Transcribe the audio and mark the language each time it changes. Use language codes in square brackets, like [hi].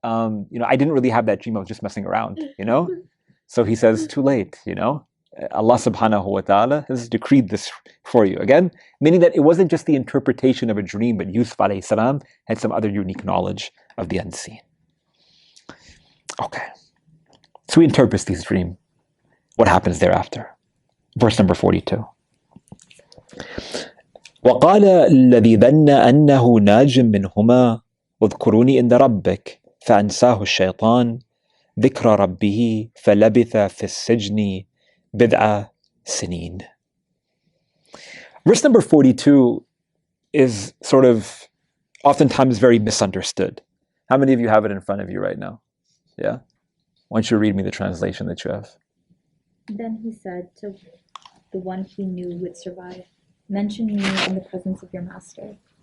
[en] I didn't really have that dream. I was just messing around, So he says, too late, Allah subhanahu wa ta'ala has decreed this for you. Again, meaning that it wasn't just the interpretation of a dream, but Yusuf alayhi salam had some other unique knowledge of the unseen. Okay. So he interprets these dreams. What happens thereafter? Verse number 42. [ar] وقال الذي ظن أنه ناج منهما واذكروني عند ربك فأنساه الشيطان ذكر ربه فلبث في السجن بضع سنين. [en] Verse number 42 is sort of oftentimes very misunderstood. How many of you have it in front of you right now? Yeah? Why don't you read me the translation that you have? Then he said to the one he knew would survive, "Mention me in the presence of your master."